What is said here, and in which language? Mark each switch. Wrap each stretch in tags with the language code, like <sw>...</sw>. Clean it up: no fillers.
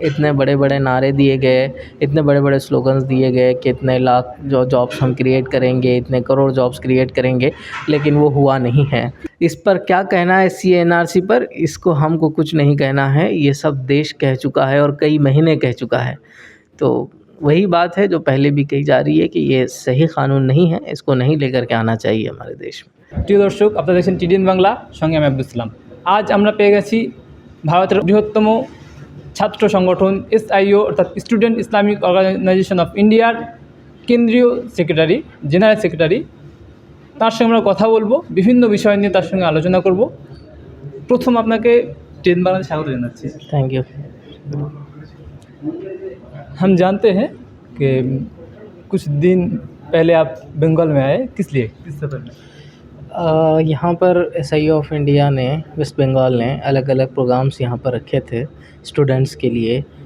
<hi>इतने बड़े बड़े नारे दिए गए, इतने बड़े बड़े स्लोगन्स दिए गए कि इतने लाख जो जॉब्स हम क्रिएट करेंगे, इतने करोड़ जॉब्स क्रिएट करेंगे, लेकिन वो हुआ नहीं है। इस पर क्या कहना है CNRC पर, इसको हमको कुछ नहीं कहना है। ये सब देश कह चुका है और कई महीने कह चुका है। तो वही बात है जो पहले भी कही जा रही है कि ये सही कानून नहीं है, इसको नहीं लेकर के आना चाहिए हमारे देश में।</hi> <bn>প্রিয় দর্শক, আপনারা দেখছেন TDN বাংলা, সঙ্গে আমি আব্দুল সালাম। আজ আমরা পেয়ে গেছি ভারতের বৃহত্তম ছাত্র সংগঠন SIO অর্থাৎ স্টুডেন্ট ইসলামিক অর্গানাইজেশন অফ ইন্ডিয়ার কেন্দ্রীয় সেক্রেটারি, জেনারেল সেক্রেটারি। তার সঙ্গে আমরা কথা বলবো, বিভিন্ন বিষয় নিয়ে তার সঙ্গে আলোচনা করব। প্রথম আপনাকে TDN বাংলাতে স্বাগত জানাচ্ছি।</bn> <en>Thank you.</en> <hi>हम जानते हैं कि कुछ दिन पहले आप बंगाल में आए, किस लिए, किस सफर में? यहाँ पर SIO ऑफ इंडिया ने, वेस्ट बंगाल ने अलग अलग प्रोग्राम्स यहाँ पर रखे थे स्टूडेंट्स के लिए।</hi>